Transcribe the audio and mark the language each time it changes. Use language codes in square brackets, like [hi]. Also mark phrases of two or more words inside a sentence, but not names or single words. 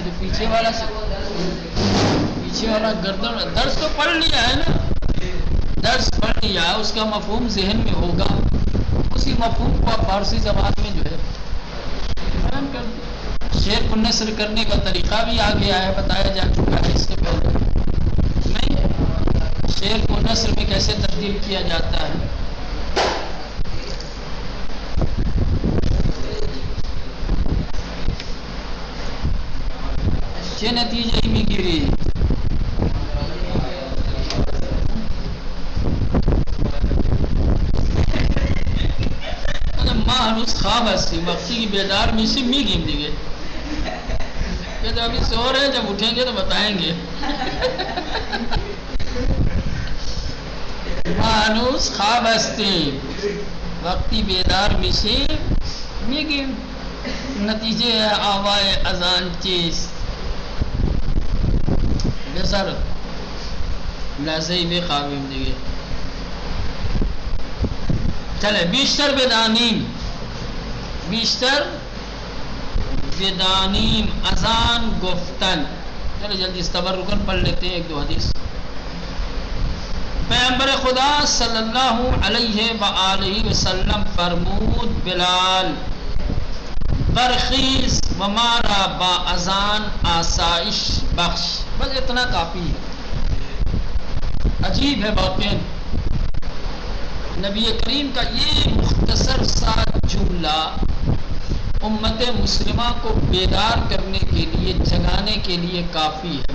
[ur] تو پیچھے والا گردن درس تو پڑھ لیا ہے نا، درس پڑھ لیا ہے، اس کا مفہوم ذہن میں ہوگا. اسی مفہوم کو فارسی زبان میں جو ہے بیان کر دیں. شعر کو نثر کرنے کا طریقہ بھی آ گیا ہے، بتایا جا چکا ہے اس سے پہلے. نہیں، شعر کو نثر میں کیسے تبدیل کیا جاتا ہے. [fa] چه نتیجه میگیری؟ ما هنوز خواب هستیم، وقتی که بیدار میشیم میگیم دیگه. [ur] کہ تو ابھی سو رہے ہیں، جب اٹھیں گے تو بتائیں گے. [fa] ما هنوز خواب هستیم، وقتی بیدار میشیم میگیم. نتیجه آوای اذان چیست؟ بسر لحظه‌ای بخوابیم دیگه. چلے بیشتر بدانیم اذان گفتن. [ur] چلو جلدی اس تبرکن پڑھ لیتے ہیں ایک دو حدیث. [fa] پیغمبر خدا [ar] صلی اللہ علیہ وآلہ وسلم [fa] فرمود بلال برخیز و مارا با اذان آسائش بخش. [ur] بس اتنا کافی ہے. عجیب ہے واقعا نبی کریم کا یہ مختصر سا جملہ امت مسلمہ کو بیدار کرنے کے لیے، جگانے کے لیے کافی ہے۔